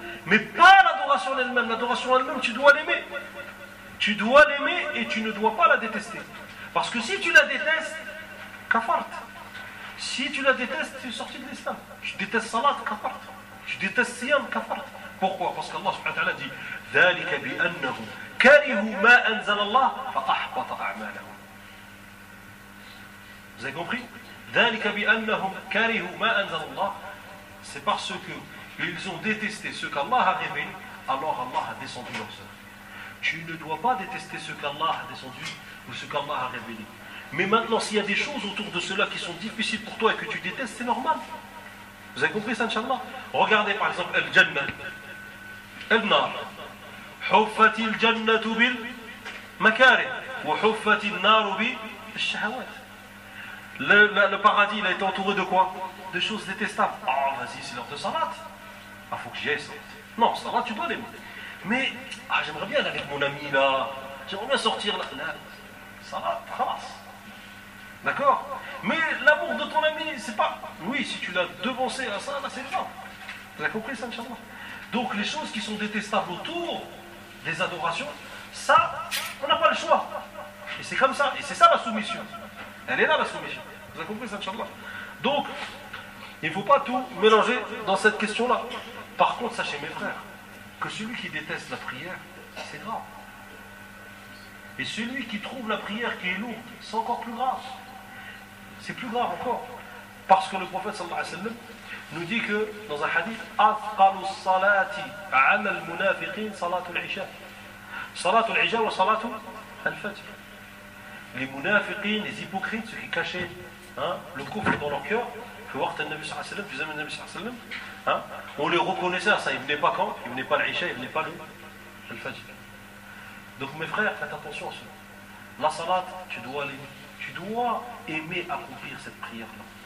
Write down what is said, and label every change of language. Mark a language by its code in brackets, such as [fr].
[fr] Mais pas l'adoration elle-même. L'adoration elle-même, tu dois l'aimer. Tu dois l'aimer et tu ne dois pas la détester. Parce que si tu la détestes, kafarte. Si tu la détestes, tu es sorti de l'islam. Je déteste salat, kafarte. Je déteste siyam, kafarte. Pourquoi? Parce qu'Allah subhanahu wa ta'ala dit [ar] ذَلِكَ بِأَنَّهُ كَرِهُ مَا أَنزَلَ اللَّهُ فَأَحْبَطَ أَعْمَالَهُ. [fr] Vous avez compris? [ar] ذَلِكَ بِأَنَّهُمْ كَرِهُ مَا أَنزَلَ اللَّهُ. [fr] C'est parce que ils ont détesté ce qu'Allah a révélé, alors Allah a descendu leur sort. Tu ne dois pas détester ce qu'Allah a descendu ou ce qu'Allah a révélé. Mais maintenant, s'il y a des choses autour de cela qui sont difficiles pour toi et que tu détestes, c'est normal. Vous avez compris ça, Inch'Allah? Regardez par exemple Al-Jannah. Al-Nar. [ar] حفت الجنة بالمكاره وحفت النار بالشهوات. [fr] Le paradis, il a été entouré de quoi? De choses détestables. Ah, vas-y, c'est l'heure de salat. Ah, faut que j'y aille. Non, salat, tu dois l'aimer. Mais, ah, j'aimerais bien aller avec mon ami là. J'aimerais bien sortir là. Salat, khalas. D'accord? Mais l'amour de ton ami, c'est pas. Oui, si tu l'as devancé à ça, là, c'est bien. Vous avez compris ça, Inch'Allah? Donc, les choses qui sont détestables autour des adorations, ça, on n'a pas le choix. Et c'est comme ça. Et c'est ça la soumission. Elle est là la soumission. Vous avez compris ça, Inch'Allah? Donc, il ne faut pas tout mélanger dans cette question-là. Par contre, sachez mes frères, que celui qui déteste la prière, c'est grave. Et celui qui trouve la prière qui est lourde, c'est encore plus grave. C'est plus grave encore. Parce que le prophète, sallallahu alayhi wa sallam, nous dit que dans un hadith, [ar] أثقل الصلاة على المنافقين صلاة العشاء. صلاة العشاء و صلاة الفجر. [fr] Les munafiqin, les hypocrites, ceux qui cachaient le coufre dans leur cœur, que waqt al-Nabi sallallahu alayhi wa sallam, Nabi sallallahu alayhi wa sallam, on les reconnaissait à ça. Ils ne venaient pas quand? Ils ne venaient pas l'isha, ils ne venaient pas le fajr. Donc mes frères, faites attention à cela. La salat, tu dois aimer accomplir cette prière-là.